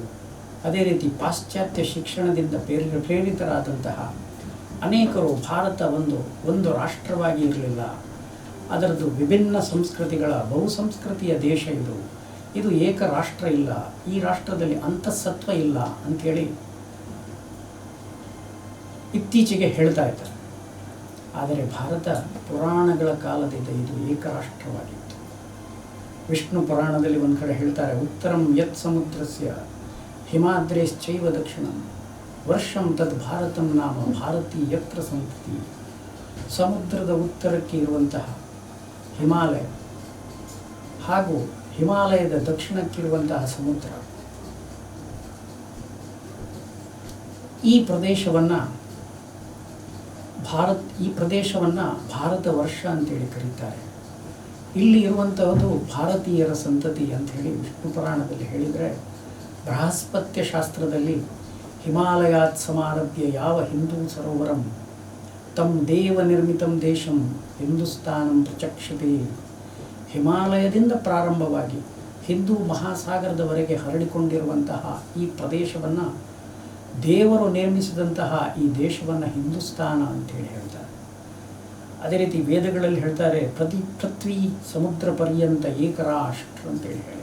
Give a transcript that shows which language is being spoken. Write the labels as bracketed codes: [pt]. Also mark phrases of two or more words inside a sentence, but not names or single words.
[kn] ಅದೇ ರೀತಿ ಪಾಶ್ಚಾತ್ಯ ಶಿಕ್ಷಣದಿಂದ ಪ್ರೇರಿತರಾದಂತಹ ಅನೇಕರು ಭಾರತ ಒಂದು ರಾಷ್ಟ್ರವಾಗಿ ಇರಲಿಲ್ಲ, ಅದರದ್ದು ವಿಭಿನ್ನ ಸಂಸ್ಕೃತಿಗಳ ಬಹುಸಂಸ್ಕೃತಿಯ ದೇಶ ಇದು ಏಕ ರಾಷ್ಟ್ರ ಇಲ್ಲ, ಈ ರಾಷ್ಟ್ರದಲ್ಲಿ ಅಂತಃಸತ್ವ ಇಲ್ಲ ಅಂಥೇಳಿ ಇತ್ತೀಚೆಗೆ ಹೇಳ್ತಾ ಇದ್ದಾರೆ. ಆದರೆ ಭಾರತ ಪುರಾಣಗಳ ಕಾಲದಿಂದ ಇದು ಏಕರಾಷ್ಟ್ರವಾಗಿತ್ತು. ವಿಷ್ಣು ಪುರಾಣದಲ್ಲಿ ಒಂದು ಕಡೆ ಹೇಳ್ತಾರೆ, [sa] ಉತ್ತರಂ ಯತ್ ಸಮುದ್ರಸ್ಯ ಹಿಮಾದ್ರೇಶ್ಚೈವ ದಕ್ಷಿಣಂ ವರ್ಷಂ ತದ್ ಭಾರತಂ ನಾಮ ಭಾರತೀ ಯತ್ರ ಸಂತತಿ. [kn] ಸಮುದ್ರದ ಉತ್ತರಕ್ಕೆ ಇರುವಂತಹ ಹಿಮಾಲಯ ಹಾಗೂ ಹಿಮಾಲಯದ ದಕ್ಷಿಣಕ್ಕಿರುವಂತಹ ಸಮುದ್ರ, ಈ ಪ್ರದೇಶವನ್ನು ಭಾರತ ವರ್ಷ ಅಂತೇಳಿ ಕರೀತಾರೆ. ಇಲ್ಲಿ ಇರುವಂತಹದ್ದು ಭಾರತೀಯರ ಸಂತತಿ ಅಂಥೇಳಿ ವಿಷ್ಣು ಪುರಾಣದಲ್ಲಿ ಹೇಳಿದರೆ, ಬೃಹಸ್ಪತ್ಯ ಶಾಸ್ತ್ರದಲ್ಲಿ [sa] ಹಿಮಾಲಯಾತ್ ಸಮಾರಭ್ಯ ಯಾವ ಹಿಂದೂ ಸರೋವರಂ ತಂ ದೇವ ನಿರ್ಮಿತಂ ದೇಶಂ ಹಿಂದೂಸ್ತಾನಂ ಪ್ರಚಕ್ಷತೆ. [kn] ಹಿಮಾಲಯದಿಂದ ಪ್ರಾರಂಭವಾಗಿ ಹಿಂದೂ ಮಹಾಸಾಗರದವರೆಗೆ ಹರಡಿಕೊಂಡಿರುವಂತಹ ಈ ಪ್ರದೇಶವನ್ನು, ದೇವರು ನಿರ್ಮಿಸಿದಂತಹ ಈ ದೇಶವನ್ನು ಹಿಂದೂಸ್ತಾನ ಅಂತೇಳಿ ಹೇಳ್ತಾರೆ. ಅದೇ ರೀತಿ ವೇದಗಳಲ್ಲಿ ಹೇಳ್ತಾರೆ, [sa] ಪೃಥ್ವಿ ಸಮುದ್ರ ಪರ್ಯಂತ ಏಕರಾಷ್ಟ್ರ [kn] ಅಂತೇಳಿ ಹೇಳಿ.